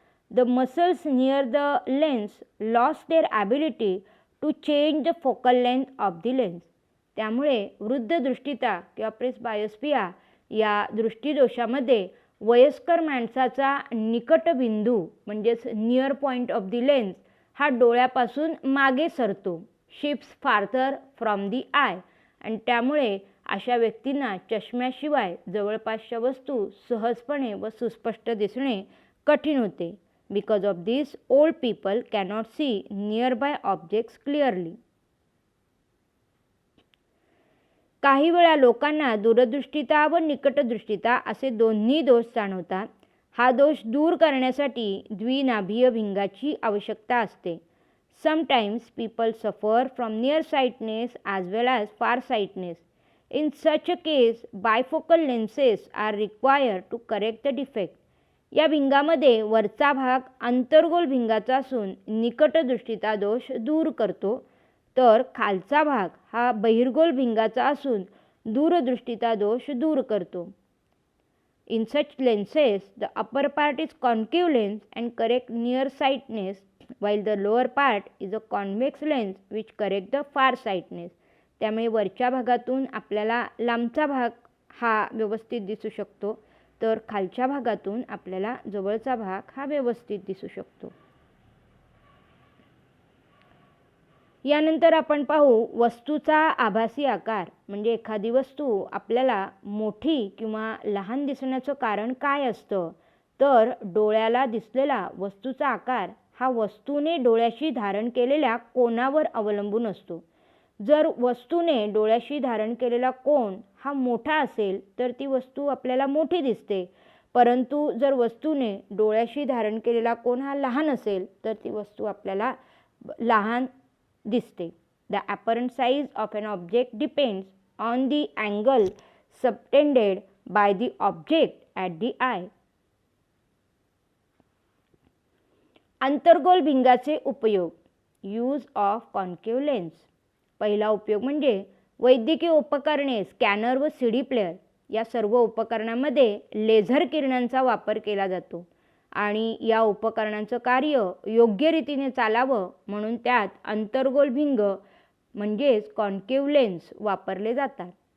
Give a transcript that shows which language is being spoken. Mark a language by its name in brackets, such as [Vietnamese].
[English] The muscles near the lens lost their ability to change the focal length of the lens. [Marathi] त्यामुळे वृद्ध दृष्टीता किंवा प्रेस्बायोस्पिया या दृष्टीदोषामध्ये वयस्कर माणसाचा निकट बिंदू म्हणजेच [English] near point of the lens [Marathi] हा डोळ्यापासून मागे सरतो, [English] shifts farther from the eye, [Marathi] आणि त्यामुळे अशा व्यक्तींना चष्म्याशिवाय जवळपासच्या वस्तू सहजपणे व सुस्पष्ट दिसणे कठीण होते. [English] Because of this old people cannot see nearby objects clearly. [Marathi] काही वेळा लोकांना दूरदृष्टीता व निकटदृष्टीता असे दोन्ही दोष जाणवतात. हा दोष दूर करण्यासाठी द्विनाभीय भिंगाची आवश्यकता असते. [English] Sometimes people suffer from near sightness as well as far sightness. In such a case bifocal lenses are required to correct the defect. [Marathi] या भिंगामध्ये वरचा भाग अंतर्गोल भिंगाचा असून निकटदृष्टीचा दोष दूर करतो, तर खालचा भाग हा बहिर्गोल भिंगाचा असून दूरदृष्टीचा दोष दूर करतो. [English] In such lenses, the upper part is concave lens and correct nearsightedness, while the lower part is a convex lens which correct the farsightedness. [Marathi] त्यामुळे वरच्या भागातून आपल्याला लांबचा भाग हा व्यवस्थित दिसू शकतो, तर खालच्या भागातून आपल्याला जवळचा भाग हा व्यवस्थित दिसू शकतो. यानंतर आपण पाहू वस्तूचा आभासी आकार. म्हणजे एखादी वस्तू आपल्याला मोठी किंवा लहान दिसण्याचं कारण काय असतं, तर डोळ्याला दिसलेला वस्तूचा आकार हा वस्तूने डोळ्याशी धारण केलेल्या कोनावर अवलंबून असतो. जर वस्तूने डोळ्याशी धारण केलेला कोन हा मोठा असेल तर ती वस्तू आपल्याला मोठी दिसते, परंतु जर वस्तूने डोळ्याशी धारण केलेला कोन हा लहान असेल तर ती वस्तू आपल्याला लहान दिसते. [English] The apparent size of an object depends on the angle subtended by the object at the eye. [Marathi] अंतर्गोल भिंगाचे उपयोग. [English] Use of concave lens. [Marathi] पहिला उपयोग म्हणजे वैद्यकीय उपकरणे, स्कॅनर व CD प्लेअर या सर्व उपकरणांमध्ये लेझर किरणांचा वापर केला जातो आणि या उपकरणांचं कार्य योग्य रीतीने चालावं म्हणून त्यात अंतर्गोल भिंग म्हणजेच कॉन्केव्ह लेन्स वापरले जातात.